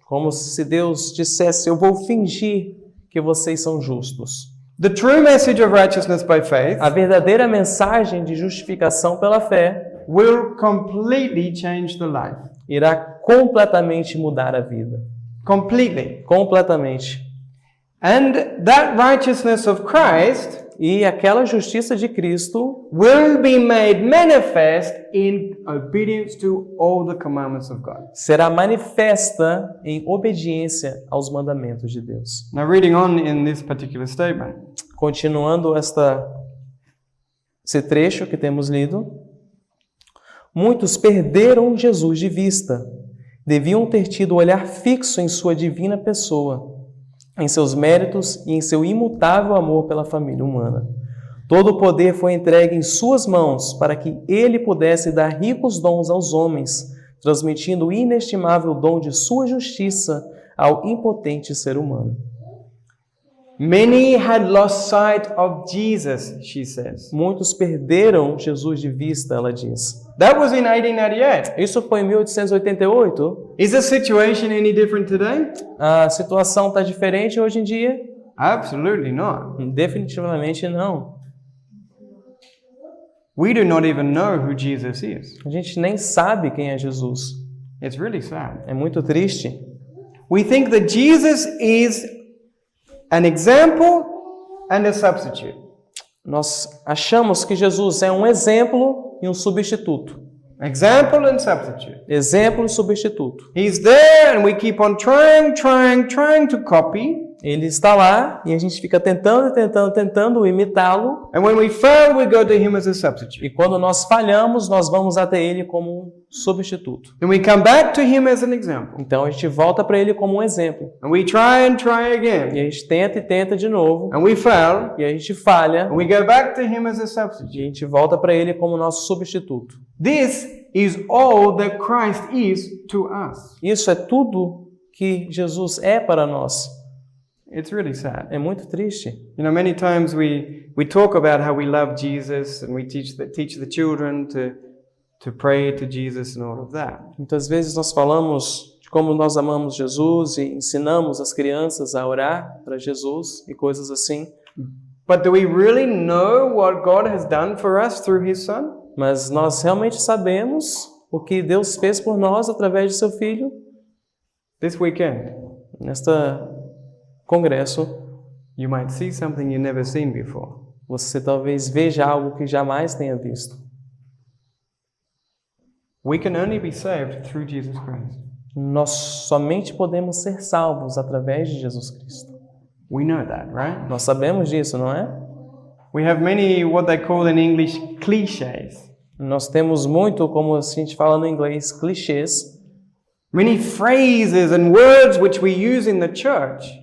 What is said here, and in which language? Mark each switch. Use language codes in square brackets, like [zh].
[pt] Como se Deus dissesse, eu vou fingir que vocês são justos. [en] The true message of righteousness by faith [pt] A verdadeira mensagem de justificação pela fé [en] will completely change the life. [pt] irá completamente mudar a vida. [en] Completely. [pt] Completamente. [en] And that righteousness of Christ [pt] E aquela justiça de Cristo [en] will be made manifest in obedience to all the commandments of God. [pt] será manifesta em obediência aos mandamentos de Deus. [en] Now, reading on in this particular statement, [pt] Continuando esse trecho que temos lido, muitos perderam Jesus de vista. Deviam ter tido o olhar fixo em sua divina pessoa, em seus méritos e em seu imutável amor pela família humana. Todo o poder foi entregue em suas mãos para que ele pudesse dar ricos dons aos homens, transmitindo o inestimável dom de sua justiça ao impotente ser humano. [en] many had lost sight of Jesus, she says. [pt] Muitos perderam Jesus de vista, ela diz. [en] That was in 1898. [pt] Isso foi em 1888. [en] Is the situation any different today? [pt] A situação está diferente hoje em dia? [en] Absolutely not. [pt] Definitivamente não. [en] We do not even know who Jesus is. [pt] A gente nem sabe quem é Jesus. [en] It's really sad. [pt] É muito triste. [en] We think that Jesus is an example and a substitute. [pt] Nós achamos que Jesus é um exemplo e um substituto. [en] Example and substitute. [pt] Exemplo e substituto. [en] He's there and we keep on trying to copy. [pt] Ele está lá e a gente fica tentando imitá-lo. [en] And when we fail, we go to him as a substitute. [pt] E quando nós falhamos, nós vamos até ele como um substituto. [en] Then we come back to him as an example. [pt] Então a gente volta para ele como um exemplo. [en] And we try [pt] E [en] again. [pt] a gente tenta e tenta de novo. [en] And we fail. [pt] E a gente falha. [en] And we go back to him as a [pt] E [en] substitute. [pt] a gente volta para ele como nosso substituto. [en] This is all that Christ is to us. [pt] Isso é tudo que Jesus é para nós. [en] It's really sad. [pt] É muito triste. [en] You know, many times we talk about how we love Jesus and we teach the children to pray to Jesus and all of that. [pt] Muitas vezes nós falamos de como nós amamos Jesus e ensinamos as crianças a orar para Jesus e coisas assim. [en] But do we really know what God has done for us through his son? [pt] Mas nós realmente sabemos o que Deus fez por nós através de seu Filho? [en] This weekend, [pt] Nesta congresso, [en] you might see something you've never seen before. [pt] você talvez veja algo que jamais tenha visto. [en] We can only be saved through Jesus Christ. [pt] Nós somente podemos ser salvos através de Jesus Cristo. [en] We know that, right? [pt] Nós sabemos disso, não é? [en] We have many what they call in English clichés. [pt] Nós temos muito, como a gente fala no inglês, clichês. [en] Many phrases and words which we use in the church.